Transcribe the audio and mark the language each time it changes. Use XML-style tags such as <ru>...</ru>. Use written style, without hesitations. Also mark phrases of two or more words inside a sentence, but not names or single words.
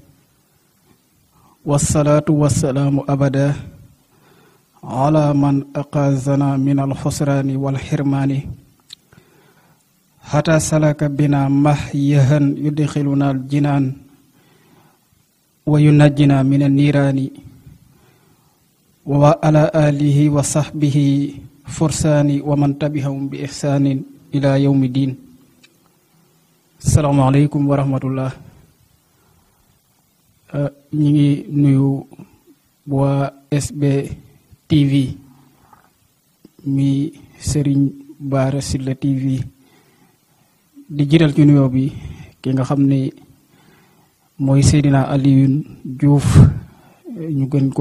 <ar>والصلاة والسلام أبدا على من أقازنا من الخسران والحرمان حتى سلك بنا محيها يدخلنا الجنان وينجنا من النيران وعلى آله وصحبه فرسان ومن تبعهم بإحسان إلى يوم الدين. السلام عليكم ورحمة الله.</ar> <wo>ñi nuyu waa SB TV mi Serigne Bara Sylla TV di jiital ci nuyoo bi ki nga xam ne mooy Seydina Alioune Diouf ñu gën koo</wo>